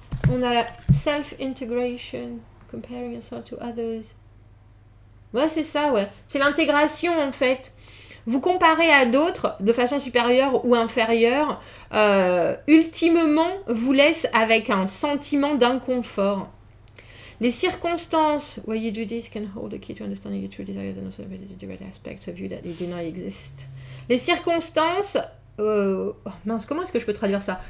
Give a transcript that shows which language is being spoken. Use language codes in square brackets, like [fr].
[fr] On a la [en] self-integration, comparing yourself to others. [fr] Ouais, c'est ça, ouais. C'est l'intégration, en fait. Vous comparez à d'autres de façon supérieure ou inférieure, ultimement, vous laisse avec un sentiment d'inconfort. Les circonstances, [en] where you do this can hold a key to understanding your true desires and also the great aspects of you that you deny exist. [fr] Les circonstances, mince, comment est-ce que je peux traduire ça?